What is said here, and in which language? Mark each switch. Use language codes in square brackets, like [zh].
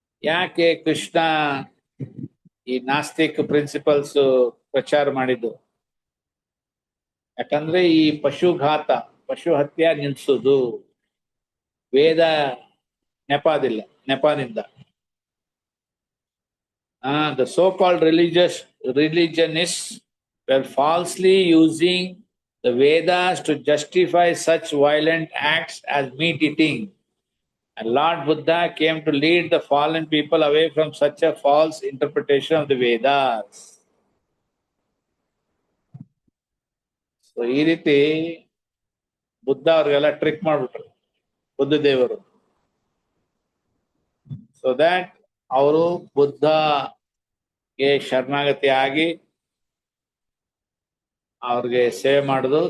[kn] ಯಾಕೆ ಕೃಷ್ಣ ಈ ನಾಸ್ತಿಕ್ ಪ್ರಿನ್ಸಿಪಲ್ಸ್ ಪ್ರಚಾರ ಮಾಡಿದ್ದು? ಯಾಕಂದ್ರೆ ಈ ಪಶುಘಾತ, ಪಶು ಹತ್ಯೆ ನಿಲ್ಸೋದು ವೇದ ನೆಪದಿಂದ. [en] The so-called religionists were falsely using the Vedas to justify such violent acts as meat eating. And Lord Buddha came to lead the fallen people away from such a false interpretation of the Vedas. [kn] So ಈ ರೀತಿ ಬುದ್ಧ ಅವ್ರಿಗೆಲ್ಲ trick ಮಾಡ್ಬಿಟ್ರು ಬುದ್ಧದೇವರು. [en] so that [kn] ಅವರು ಬುದ್ಧಗೆ ಶರಣಾಗತಿ ಆಗಿ ಅವ್ರಿಗೆ ಸೇವೆ ಮಾಡುದು.